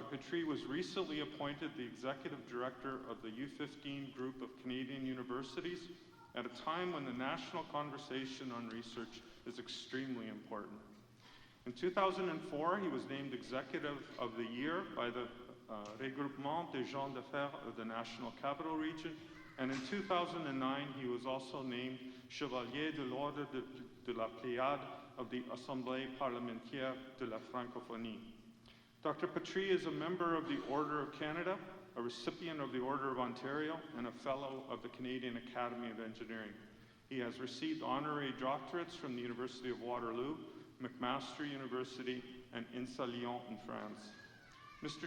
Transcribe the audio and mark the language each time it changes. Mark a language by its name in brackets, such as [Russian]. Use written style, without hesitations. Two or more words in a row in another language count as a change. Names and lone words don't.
[English] Patry was recently appointed the Executive Director of the U15 Group of Canadian Universities at a time when the national conversation on research is extremely important. In 2004, he was named Executive of the Year by the Regroupement des gens d'affaires of the National Capital Region, and in 2009, he was also named Chevalier de l'Ordre de la Pléiade of the Assemblée parlementaire de la Francophonie. Dr. Patry is a member of the Order of Canada, a recipient of the Order of Ontario, and a Fellow of the Canadian Academy of Engineering. He has received honorary doctorates from the University of Waterloo, McMaster University, and INSA Lyon in France. Mr.